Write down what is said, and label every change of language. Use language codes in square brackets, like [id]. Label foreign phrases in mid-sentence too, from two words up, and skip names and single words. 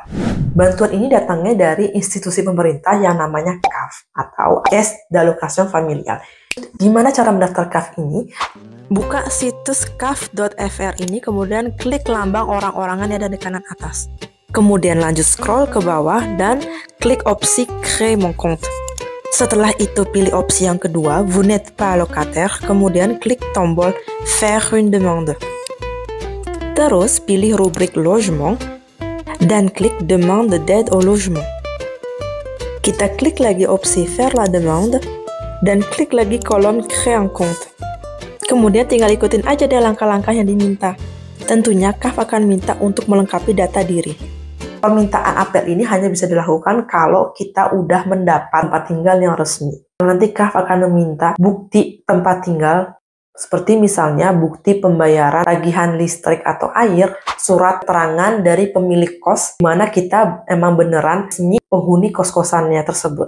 [id] Bantuan ini datangnya dari institusi pemerintah yang namanya CAF atau Caisse d'Allocation Familiale. Gimana cara mendaftar CAF ini? Buka situs caf.fr ini, kemudian klik lambang orang-orangan yang ada di kanan atas. Kemudian lanjut scroll ke bawah dan klik opsi [fr] Créer mon compte. [id] Setelah itu pilih opsi yang kedua, [fr] Vous n'êtes pas locataire, [id] kemudian klik tombol [fr] Faire une demande. [id] Terus pilih rubrik logement dan klik [fr] Demande d'aide au logement. [id] Kita klik lagi opsi [fr] Faire la demande [id] dan klik lagi kolom [fr] Créer un compte. [id] Kemudian tinggal ikutin aja deh langkah-langkah yang diminta. Tentunya CAF akan minta untuk melengkapi data diri. Permintaan apel ini hanya bisa dilakukan kalau kita udah mendapat tempat tinggal yang resmi. Nanti CAF akan meminta bukti tempat tinggal, seperti misalnya bukti pembayaran tagihan listrik atau air, surat keterangan dari pemilik kos, di mana kita emang beneran resmi penghuni kos-kosannya tersebut.